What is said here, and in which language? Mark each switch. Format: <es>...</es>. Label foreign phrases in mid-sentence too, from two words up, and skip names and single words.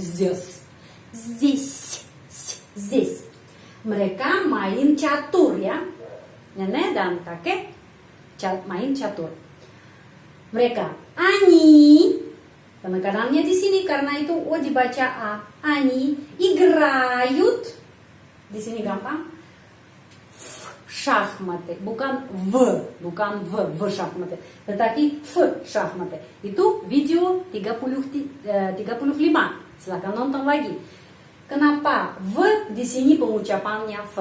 <ru>Здесь.</ru> <id>Mereka main catur ya. Nenek dan kakek main catur. Mereka они. Penekanannya di sini karena itu O dibaca A.</id> <ru>Они играют.</ru> <id>Di sini gampang.</id> <ru>Шахматы. Bukan V шахматы.</ru> <id>Tetapi F шахматы. Itu video 35. Silahkan nonton lagi. Kenapa V di sini pengucapannya V?</id>